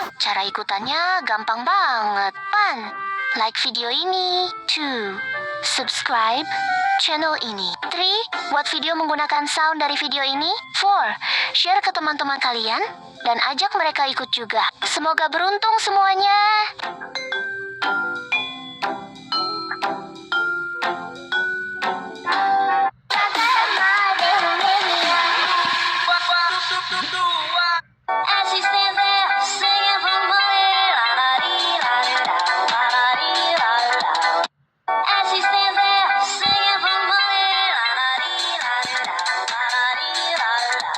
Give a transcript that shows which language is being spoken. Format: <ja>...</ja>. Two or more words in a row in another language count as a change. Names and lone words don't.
<id>Cara ikutannya gampang banget. 1. Like video ini. 2. Subscribe channel ini. 3. Buat video menggunakan sound dari video ini. 4. Share ke teman-teman kalian dan ajak mereka ikut juga. Semoga beruntung semuanya.</id> <en>As she stands there singing for money, la la dee la dee da, la la dee la dee da. As she stands there singing for money, la la dee la dee da, la la dee la dee da.</en>